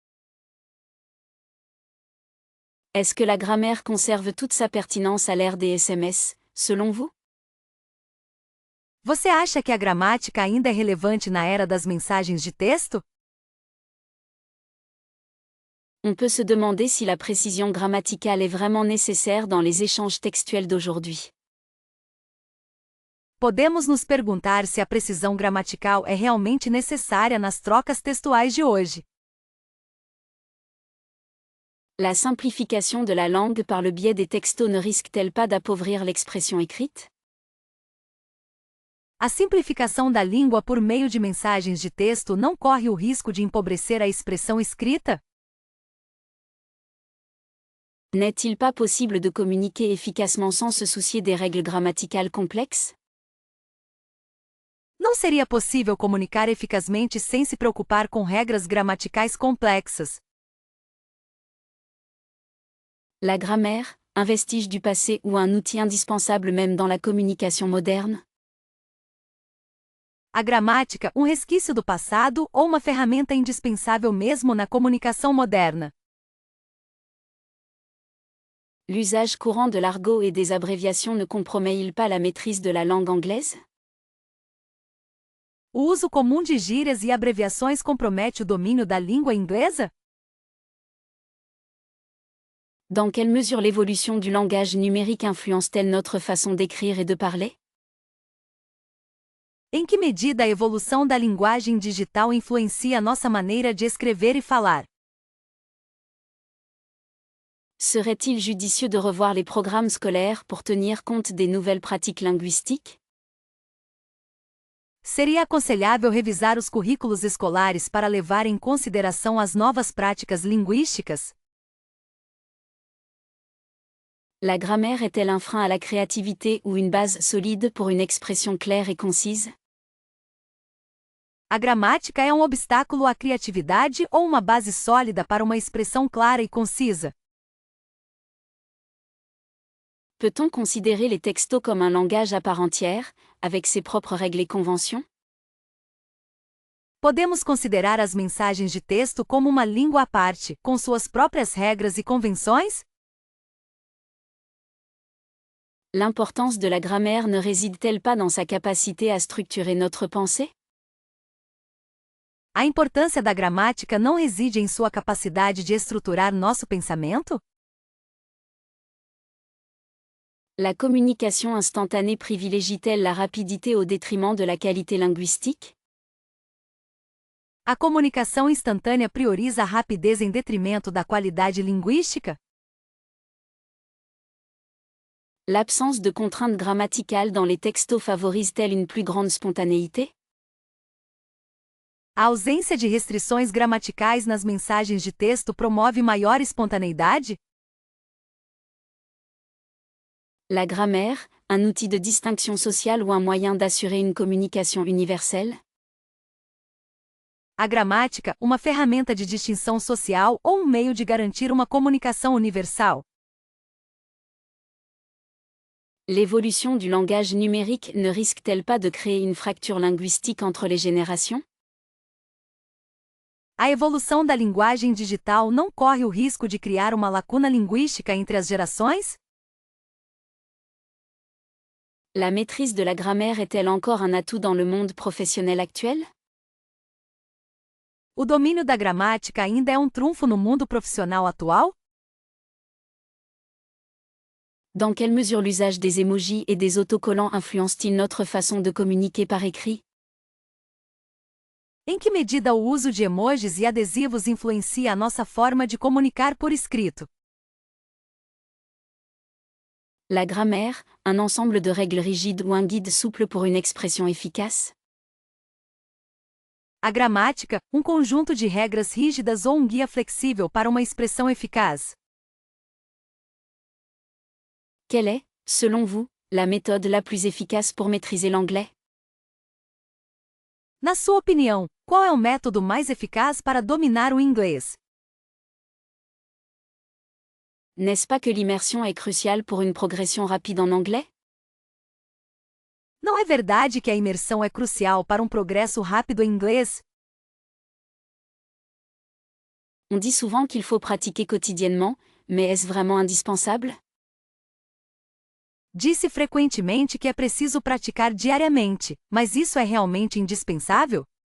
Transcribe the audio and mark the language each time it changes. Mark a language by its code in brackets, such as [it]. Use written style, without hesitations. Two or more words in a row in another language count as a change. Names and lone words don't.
[fr] Est-ce que la grammaire conserve toute sa pertinence à l'ère des SMS, selon vous? [pt] Você acha que a gramática ainda é relevante na era das mensagens de texto? [fr] On peut se demander si la précision grammaticale est vraiment nécessaire dans les échanges textuels d'aujourd'hui. [pt] Podemos nos perguntar se a precisão gramatical é realmente necessária nas trocas textuais de hoje. [fr] La simplification de la langue par le biais des textos ne risque-t-elle pas d'appauvrir l'expression écrite? [pt] A simplificação da língua por meio de mensagens de texto não corre o risco de empobrecer a expressão escrita? [fr] N'est-il pas possible de communiquer efficacement sans se soucier des règles grammaticales complexes? [pt] Não seria possível comunicar eficazmente sem se preocupar com regras gramaticais complexas? [fr] La grammaire, un vestige du passé ou un outil indispensable même dans la communication moderne? [pt] A gramática, um resquício do passado ou uma ferramenta indispensável mesmo na comunicação moderna? [fr] L'usage courant de l'argot et des abréviations ne compromet-il pas la maîtrise de la langue anglaise? [pt] O uso comum de gírias e abreviações compromete o domínio da língua inglesa? [fr] Dans quelle mesure l'évolution du langage numérique influence-t-elle notre façon d'écrire et de parler? [pt] Em que medida a evolução da linguagem digital influencia nossa maneira de escrever e falar? [fr] Serait-il judicieux de revoir les programmes scolaires pour tenir compte des nouvelles pratiques linguistiques? [pt] Seria aconselhável revisar os currículos escolares para levar em consideração as novas práticas linguísticas? [fr] La grammaire est-elle un frein à la créativité ou une base solide pour une expression claire et concise? [pt] A gramática é um obstáculo à criatividade ou uma base sólida para uma expressão clara e concisa? [fr] Peut-on considérer les textos comme un langage à part entière, avec ses propres règles et conventions? [pt] Podemos considerar as mensagens de texto como uma língua à parte, com suas próprias regras e convenções? [fr] L'importance de la grammaire ne réside-t-elle pas dans sa capacité à structurer notre pensée? [pt] A importância da gramática não reside em sua capacidade de estruturar nosso pensamento? [fr] La communication instantanée privilégie-t-elle la rapidité au détriment de la qualité linguistique? [pt] A comunicação instantânea prioriza a rapidez em detrimento da qualidade linguística? [fr] L'absence de contraintes grammaticales dans les textos favorise-t-elle une plus grande spontanéité? [pt] A ausência de restrições gramaticais nas mensagens de texto promove maior espontaneidade? [fr] La grammaire, un outil de distinction sociale ou un moyen d'assurer une communication universelle? [pt] A gramática, uma ferramenta de distinção social ou um meio de garantir uma comunicação universal? [fr] L'évolution du langage numérique ne risque-t-elle pas de créer une fracture linguistique entre les générations? [pt] A evolução da linguagem digital não corre o risco de criar uma lacuna linguística entre as gerações? [fr] La maîtrise de la grammaire est-elle encore un atout dans le monde professionnel actuel? [pt] O domínio da gramática ainda é um trunfo no mundo profissional atual? [fr] Dans quelle mesure l'usage des émojis et des autocollants influence-t-il notre façon de communiquer par écrit? [pt] Em que medida o uso de emojis e adesivos influencia a nossa forma de comunicar por escrito? [fr] La grammaire, un ensemble de règles rigides ou un guide souple pour une expression efficace? [pt] A gramática, um conjunto de regras rígidas ou um guia flexível para uma expressão eficaz? [fr] Quelle est, selon vous, la méthode la plus efficace pour maîtriser l'anglais? [pt] Na sua opinião, qual é o método mais eficaz para dominar o inglês? [fr] N'est-ce pas que l'immersion est cruciale pour une progression rapide en anglais? [pt] Não é verdade que a imersão é crucial para um progresso rápido em inglês? [fr] On dit souvent qu'il faut pratiquer quotidiennement, mais est-ce vraiment indispensable? [pt] Disse frequentemente que é preciso praticar diariamente, mas isso é realmente indispensável?